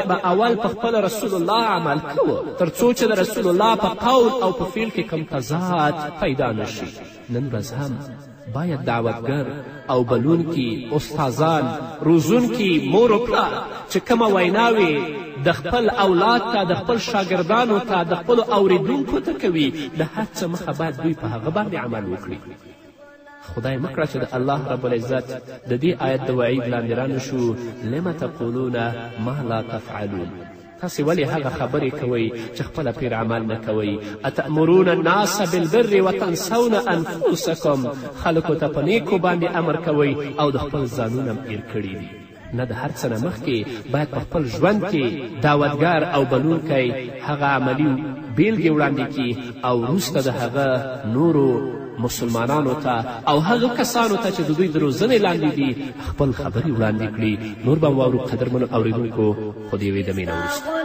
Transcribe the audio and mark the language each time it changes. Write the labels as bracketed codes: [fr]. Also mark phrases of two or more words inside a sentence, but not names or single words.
[ps] به اول په خپل رسول الله عمل کوه تر څو چې د رسول الله په قول او په فعل کې کوم تضاد پیدا نشي نن ورځ هم باید دعوتګر او بلونکي استادان روزونکي مور و پلار چې کومه ویناوې د خپل اولاد ته د خپل شاګردانو ته د خپلو اوریدونکو ته کوي د هر څه مخه باید دوی په هغه باندې عمل وکړي خدای مکړه چې د الله رب العزت د دې آیت د وعید لاندې رانشو [ar] لم تقولون ما لا تفعلون [ps] تاسې ولې هغه خبرې کوئ چې خپله پرې عمل نه کوئ [ar] اتأمرون الناس بالبر وتنسون انفسکم [ps] خلکو ته په نیکو باندې امر کوئ او د خپل ځانونه هم هیر کړي دي نه د هر څه نه مخکې باید په خپل ژوند کې دعوتګار او بلونکی هغه عملي بیلګې وړاندې کړي او وروسته د هغه نورو مسلمانانو ته او هغه کسانو ته چې د دوی د روزنې لاندې دي خپل خبرې وړاندې کړي نور به واورو قدرمنو اورېدونکو خو د یوې دمې نه وروسته